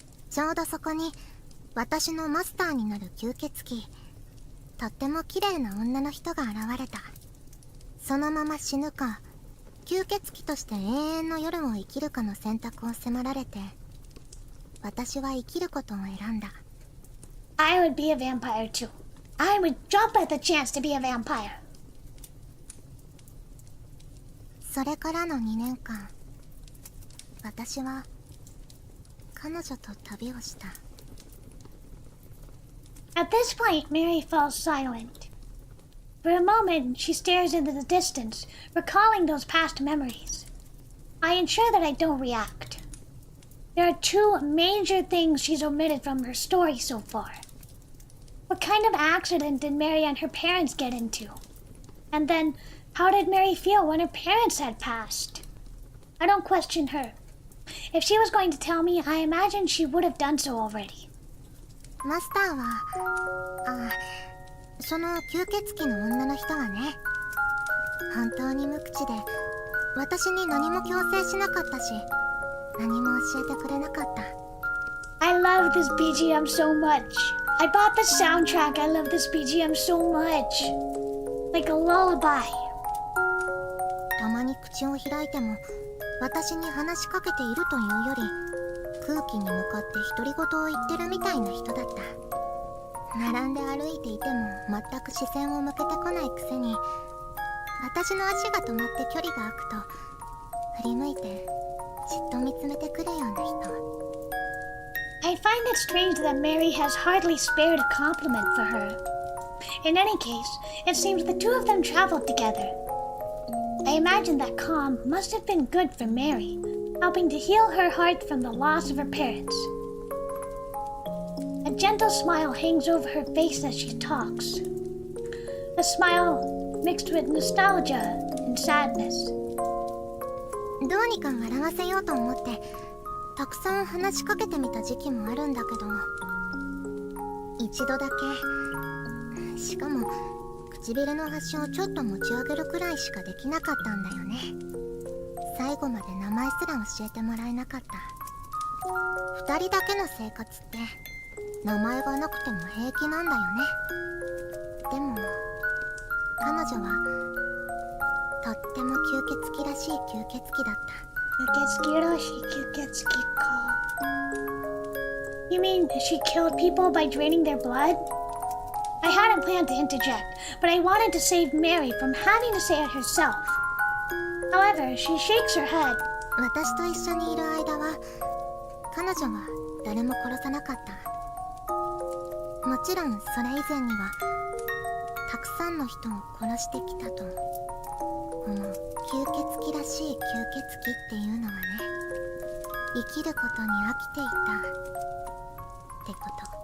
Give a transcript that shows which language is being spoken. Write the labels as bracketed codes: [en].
[ja] ちょうどそこに私のマスターになる吸血鬼、とっても綺麗な女の人が現れた。そのまま死ぬか吸血鬼として永遠の夜を生きるかの選択を迫られて、私は生きることを選んだ。 [en] I would be a vampire too. I would jump at the chance to be a vampire. [ja] それからの2年間、私は彼女と旅をした。 [en] At this point, Mary falls silent. For a moment, she stares into the distance, recalling those past memories. I ensure that I don't react. There are two major things she's omitted from her story so far. What kind of accident did Mary and her parents get into? And then, how did Mary feel when her parents had passed? I don't question her. If she was going to tell me, I imagine she would have done so already. [ja] マスターは、その吸血鬼の女の人はね、本当に無口で私に何も強制しなかったし、何も教えてくれなかった。 [en] I love this BGM so much. I bought the soundtrack. I love this BGM so much. Like a lullaby. [ja] たまに口を開いても私に話しかけているというより、空気に向かって独り言を言ってるみたいな人だった。並んで歩いていても全く視線を向けてこないくせに、私の足が止まって距離が空くと振り向いてじっと見つめてくるような人。 [en] I find it strange that Mary has hardly spared a compliment for her. In any case, it seems the two of them traveled together. I imagine that calm must have been good for Mary, helping to heal her heart from the loss of her parents. gentle smile hangs over her face as she talks. A smile mixed with nostalgia and sadness. [ja] どうにか笑わせようと思ってたくさん話しかけてみた時期もあるんだけど、一度だけ、しかも唇の端をちょっと持ち上げるくらいしかできなかったんだよね。最後まで名前すら教えてもらえなかった。二人だけの生活って名前がなくても平気なんだよね。でも彼女はとっても吸血鬼らしい吸血鬼だった。吸血鬼らしい吸血鬼か。 [en] You mean she killed people by draining their blood? I hadn't planned to interject, but I wanted to save Mary from having to say it herself. However, she shakes her head. [ja] 私と一緒にいる間は彼女は誰も殺さなかった。もちろんそれ以前にはたくさんの人を殺してきたと思う。吸血鬼らしい吸血鬼っていうのはね、生きることに飽きていたってこと。